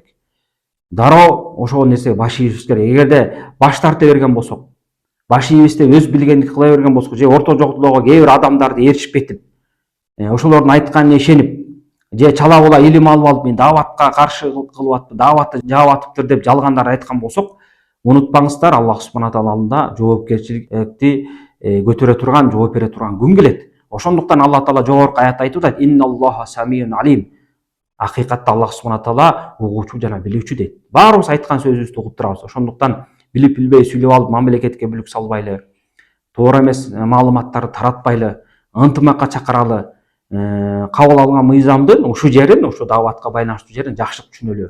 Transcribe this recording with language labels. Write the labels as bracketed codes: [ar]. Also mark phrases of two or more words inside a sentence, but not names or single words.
[ky] Дароо ошол нерсеге баш ийишибиз керек. Эгерде баш тарта берген болсок, баш ийбизде өз билгендик кыла берген болсок, же орто жолдогу кээ бир адамдарды ээрчип кетип, ошолордун айтканына ишенип, же чала була илим алып мен даватка каршы кылып атып, даватты жаап атыптыр деп жалгандар айткан болсок, унутпаңыздар, [ar] الله سبحانه وتعالى [ky] алдында жоопкерчиликти көтөрө турган, жооп бере турган күн келет. Ошондуктан Алла таала жогорку аятта айтып атат: [ar] "إن الله سميع عليم." [ky] Акыйкатта [ar] الله سبحانه وتعالى [ky] угуучу жана билүүчү дейт. Баарыбыз айткан сөзүбүздү угуп турабыз. Ошондуктан билип билбей сүйлөп алып мамлекетке бүлүк салбайлы, туура эмес маалыматтарды таратпайлы, ынтымакка чакыралы, кабыл алган мыйзамдын ушул жерин, ошо даватка байланыштуу жерин жакшы түшүнөлү.